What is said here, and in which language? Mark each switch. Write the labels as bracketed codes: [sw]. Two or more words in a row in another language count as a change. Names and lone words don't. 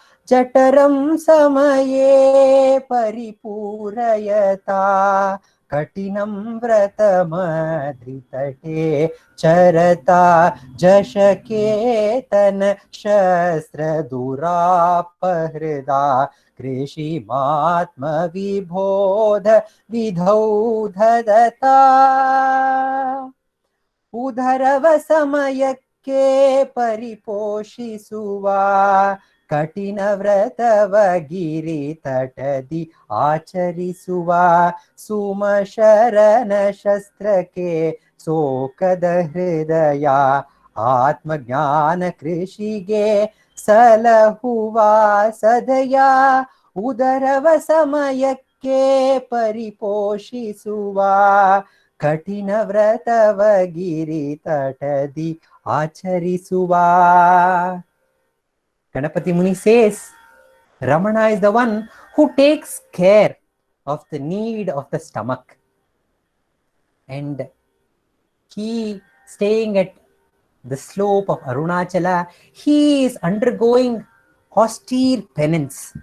[sa] जठरं समये परिपूरयता कठिनं व्रतमद्रितटे चरता जशकेतन शस्त्रदुरापहृदा कृषिमात्मविबोध विधौ धदता [kn] ಉದರವಸಮಯಕ್ಕೆ ಪರಿಪೋಷಿಸುವ ಕಠಿಣ ವ್ರತವಗಿರಿ ತಟದಿ ಆಚರಿಸುವ ಸುಮಶರಣ ಶಸ್ತ್ರಕ್ಕೆ ಸೋಕದ ಹೃದಯ ಆತ್ಮಜ್ಞಾನ ಕೃಷಿಗೆ ಸಲಹುವ ಸದಯ ಉದರವ ಸಮಯಕ್ಕೆ ಪರಿಪೋಷಿಸುವ ಕಠಿಣ ವ್ರತವಗಿರಿ ತಟದಿ ಆಚರಿಸುವ. [en] Ganapati Muni says, Ramana is the one who takes care of the need of the stomach. And he, staying at the slope of Arunachala, he is undergoing austere penance.